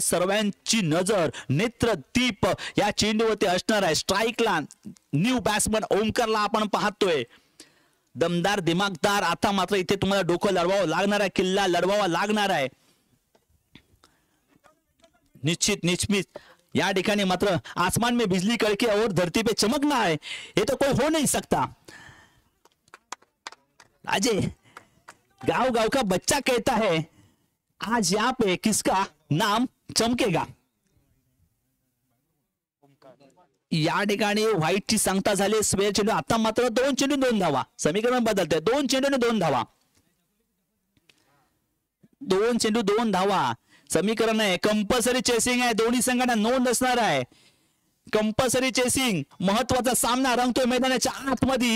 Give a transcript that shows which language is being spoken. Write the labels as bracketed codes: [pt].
[mr] सर्वांची नजर दीप या चेंडूवरती असणार आहे. स्ट्राईकला न्यू बॅट्समन ओमकारला आपण पाहतोय. दमदार दिमागदार आता मात्र इथे तुम्हाला डोकं लढवावं लागणार आहे. किल्ला लढवावा लागणार आहे. निश्चित निश्चित या ठिकाणी मात्र [hi] आसमान में बिजली कड़के और धरती पे चमकना है, ये तो कोई हो नहीं सकता। अजय, गांव गांव का बच्चा कहता है आज यहाँ पे किसका नाम चमकेगा। [mr] या ठिकाणी व्हाईटची सांगता झाली स्वेअर चेंडू, आता मात्र 2 चेंडू 2 धावा, समीकरण बदलते 2 चेंडू 2 धावा, 2 चेंडू 2 धावा समीकरण आहे। कंपल्सरी चेसिंग आहे, दोन्ही संघांना नोंद असणार आहे। कंपल्सरी चेसिंग महत्वाचा सामना रंगतोय मैदानाच्या आतमध्ये।